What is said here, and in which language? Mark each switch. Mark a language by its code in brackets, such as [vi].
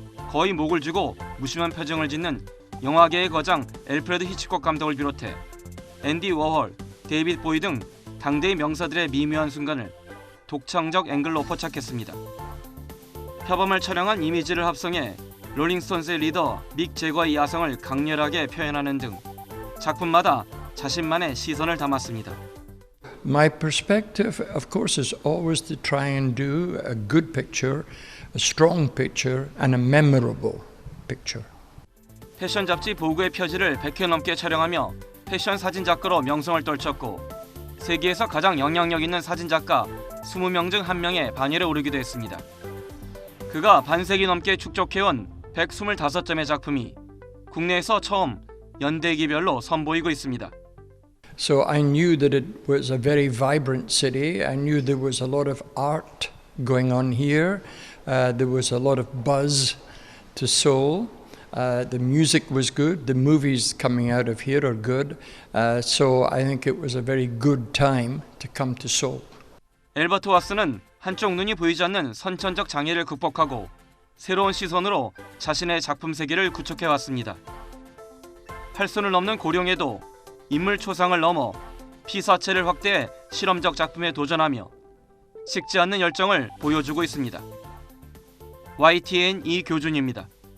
[ko] 거의 목을 쥐고 무심한 표정을 짓는 영화계의 거장 엘프레드 히치콕 감독을 비롯해 앤디 워홀, 데이빗 보이 등 당대의 명사들의 미묘한 순간을 독창적 앵글로 포착했습니다. 표범을 촬영한 이미지를 합성해 롤링스톤스의 리더 믹 제거의 야성을 강렬하게 표현하는 등 작품마다 자신만의 시선을 담았습니다. [en] My perspective, of course, is always to try and do a good picture, a strong picture, and a memorable picture. [ko] 패션 잡지 보그의 표지를 100회 넘게 촬영하며 패션 사진작가로 명성을 떨쳤고 세계에서 가장 영향력 있는 사진작가 20명 중 1명의 반열에 오르기도 했습니다. 그가 반세기 넘게 축적해온 125점의 작품이 국내에서 처음 연대기별로 선보이고 있습니다. [en] So I knew that it was a very vibrant city. I knew there was a lot of art going on here. There was a lot of buzz to Seoul. The music was good. The movies coming out of here are good. So I think it was a very good time to come to Seoul. [ko] 엘버트 왓슨은 한쪽 눈이 보이지 않는 선천적 장애를 극복하고 새로운 시선으로 자신의 작품 세계를 구축해왔습니다. 8손을 넘는 고령에도 인물 초상을 넘어 피사체를 확대해 실험적 작품에 도전하며 식지 않는 열정을 보여주고 있습니다. YTN 이교준입니다.